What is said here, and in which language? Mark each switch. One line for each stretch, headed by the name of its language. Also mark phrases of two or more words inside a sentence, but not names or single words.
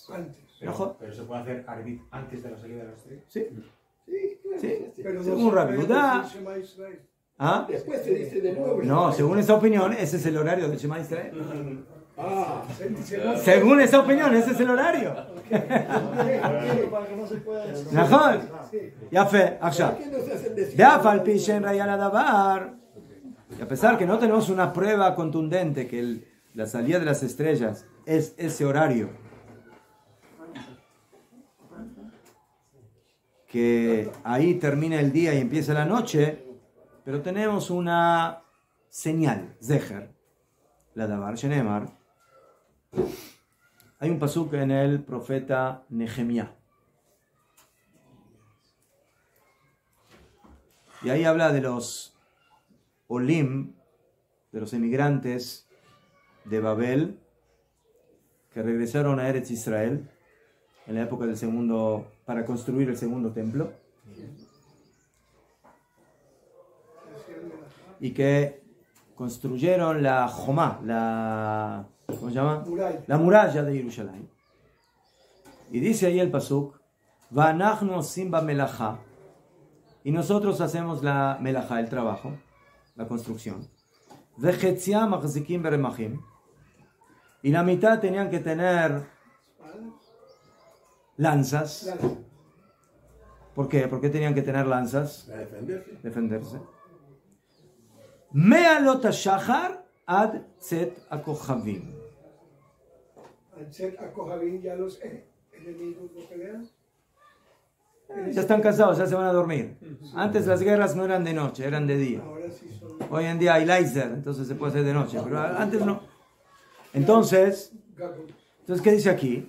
Spanish: Pero se puede hacer arbit antes de la salida de las estrellas. Sí. pero Según Rabbi Judá. Después se dice de nuevo. No, según esta opinión, ese es el horario del Shema Israel. Según esa opinión, ese es el horario. Para que no se pueda
Hebrew: נכון. יפה, עכשיו. ואף על פי שאין ראיה לדבר,
Spanish: y a pesar que no tenemos una prueba contundente que la salida de las estrellas es ese horario, que ahí termina el día y empieza la noche, pero tenemos una señal,
Hebrew: זכר לדבר שנאמר.
Spanish: Hay un pasuk en el profeta Nehemías. Y ahí habla de los olim, de los emigrantes de Babel, que regresaron a Eretz Israel en la época del segundo, para construir el segundo templo. Y que construyeron la Jomá, ¿cómo se llama? La muralla de Jerusalén. Y dice ahí el pasuk,
Hebrew: ואנחנו עושים במלאכה,
Spanish: y nosotros hacemos la melachá, el trabajo, la construcción.
Hebrew: וחציים מחזיקים ברמחים,
Spanish: y la mitad tenían que tener lanzas. ¿Por qué? ¿Por qué tenían que tener lanzas? Para Defenderse.
Hebrew: מעלות השחר עד צאת הכוכבים.
Spanish: Al set a Kohabín ya los enemigos no pelean. Ya están cansados, ya se van a dormir. Antes las guerras no eran de noche, eran de día. Ahora sí son. Hoy en día hay láser, entonces se puede hacer de noche, pero antes no. Entonces, ¿qué dice aquí?